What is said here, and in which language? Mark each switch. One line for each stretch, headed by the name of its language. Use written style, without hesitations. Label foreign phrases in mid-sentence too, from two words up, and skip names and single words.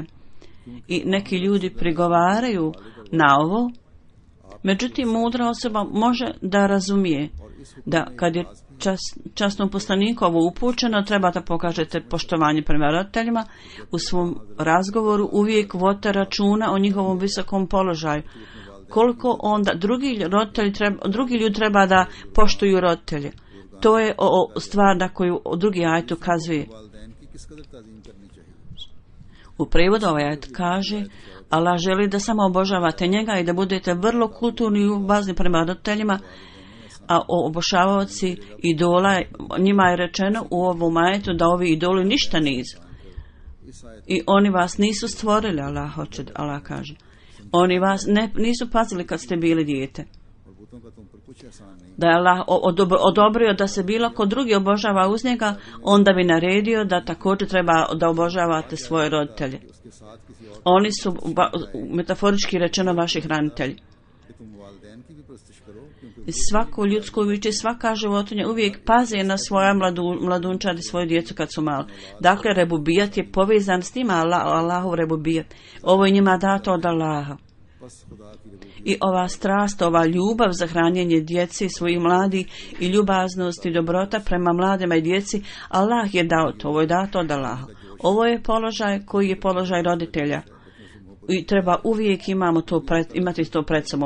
Bosnian: I neki ljudi prigovaraju na ovo, međutim mudra osoba može da razumije da kad je časnom poslaniku ovo upućeno, treba da pokažete poštovanje prema roditeljima u svom razgovoru, uvijek vodite računa o njihovom visokom položaju. Koliko onda drugi ljudi treba da poštuju roditelje. To je stvar na koju drugi ajet ukazuje.
Urdu: والدین کی کس قدر تعظیم کرنی چاہیے.
Bosnian: U prevodu ovaj ajet kaže, Allah želi da samo obožavate njega i da budete vrlo kulturni i ljubazni prema roditeljima, a obožavaoci idola, njima je rečeno u ovom ajetu da ovi idoli ništa nisu. I oni vas nisu stvorili, Allah kaže. Oni vas nisu pazili kad ste bili dijete.
Urdu: اور بتوں کا تم پر کچھ احسان نہیں.
Bosnian: Da je Allah odobrio da se bilo ko drugi obožava uz njega, onda bi naredio da također treba da obožavate svoje roditelje.
Urdu: اس کے ساتھ کسی اور
Bosnian: Oni su metaforički rečeno vaši hranitelji.
Urdu: کہ تم والدین کی بھی پرستش کرو، کیونکہ
Bosnian: I svako ljudsko biće, svaka životinja uvijek pazi na svoja mladunčad i svoju djecu kad su mali. Dakle, rebubijat je povezan s tim, Allahov rebubijat. Ovo je njima dato od Allaha.
Urdu: بس خدا کی ربوبیت
Bosnian: I ova strast, ova ljubav za hranjenje djeci, svojih mladih i ljubaznost i dobrota prema mladima i djeci, Allah je dao to, ovo je dato od Allaha. Ovo je položaj koji je položaj roditelja. I treba uvijek imati to pred sobom.